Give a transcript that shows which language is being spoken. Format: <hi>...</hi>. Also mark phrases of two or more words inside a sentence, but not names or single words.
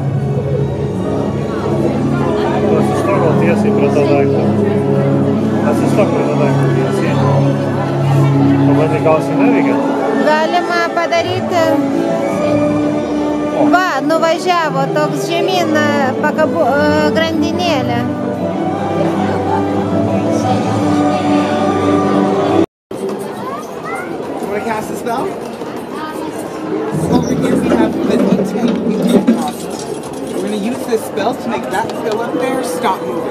<lt>Atsistok gal tiesiai prie to daiktą. Atsistok prie to daiktą tiesiai. Pabandyk, gal jisai neveikia? Galima padaryti. Va, nuvažiavo toks žemyn grandinėlė.</lt> <en>Want to cast a spell? Over here we have the D10 puzzle. We're going to use this spell to make that fill up there stop moving.</en>